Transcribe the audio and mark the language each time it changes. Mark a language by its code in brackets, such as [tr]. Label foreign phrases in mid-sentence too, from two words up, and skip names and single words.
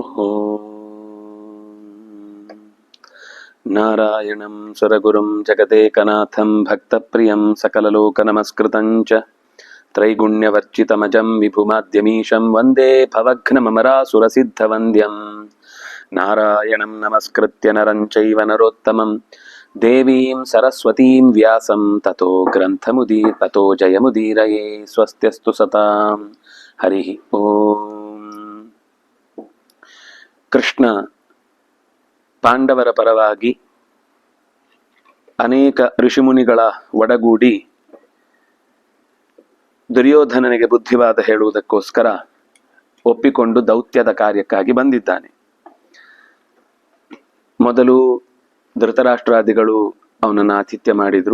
[sa] ನಾರಾಯಣಂ ಸುರಗುರುಂ ಜಗದೇಕನಾಥಂ ಭಕ್ತಪ್ರಿಯಂ ಸಕಲಲೋಕನಮಸ್ಕೃತಂ ಚ ತ್ರೈಗುಣ್ಯವರ್ಜಿತಮಜಂ ವಿಭುಮಾದ್ಯಮೀಶಂ ವಂದೇ ಭವಘ್ನಮರಾಸುರಸಿದ್ಧವಂದ್ಯಂ ನಾರಾಯಣಂ ನಮಸ್ಕೃತ್ಯ ನರಂ ಚೈವ ನರೋತ್ತಮಂ ದೇವೀಂ ಸರಸ್ವತೀಂ ವ್ಯಾಸಂ ತಥೋ ಜಯಮುದೀರಯೇ. ಸ್ವಸ್ತ್ಯಸ್ತು ಸತಾಂ. ಹರಿ ಓಂ. [kn] ಕೃಷ್ಣ ಪಾಂಡವರ ಪರವಾಗಿ ಅನೇಕ ಋಷಿಮುನಿಗಳ ಒಡಗೂಡಿ ದುರ್ಯೋಧನನಿಗೆ ಬುದ್ಧಿವಾದ ಹೇಳುವುದಕ್ಕೋಸ್ಕರ ಒಪ್ಪಿಕೊಂಡು ದೌತ್ಯದ ಕಾರ್ಯಕ್ಕಾಗಿ ಬಂದಿದ್ದಾನೆ. ಮೊದಲು ಧೃತರಾಷ್ಟ್ರಾದಿಗಳು ಅವನನ್ನು ಆತಿಥ್ಯ ಮಾಡಿದ್ರು.